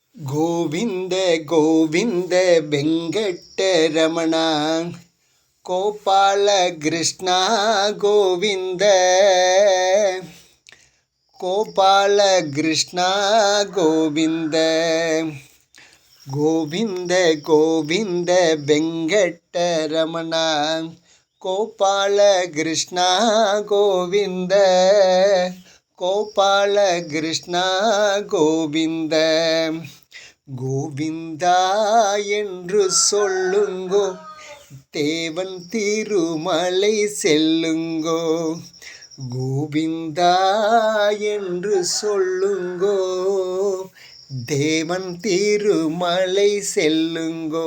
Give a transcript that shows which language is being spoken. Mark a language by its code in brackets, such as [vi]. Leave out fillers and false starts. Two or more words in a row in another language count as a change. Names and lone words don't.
[kn] ಗೋವಿಂದ ಗೋವಿಂದ ವೆಂಕಟರಮಣ ಗೋಪಾಲ ಕೃಷ್ಣ ಗೋವಿಂದ ಗೋಪಾಲ ಕೃಷ್ಣ ಗೋವಿಂದ ಗೋವಿಂದ ಗೋವಿಂದ ವೆಂಕಟರಮಣ ಗೋಪಾಲ ಕೃಷ್ಣ ಗೋವಿಂದ [ta] ಗೋಪಾಲ ಕೃಷ್ಣ ಗೋವಿಂದ கோவிந்தா என்று சொல்லுங்கோ, தேவன் திருமலை செல்லுங்கோ. கோவிந்தா என்று சொல்லுங்கோ, தேவன் திருமலை செல்லுங்கோ.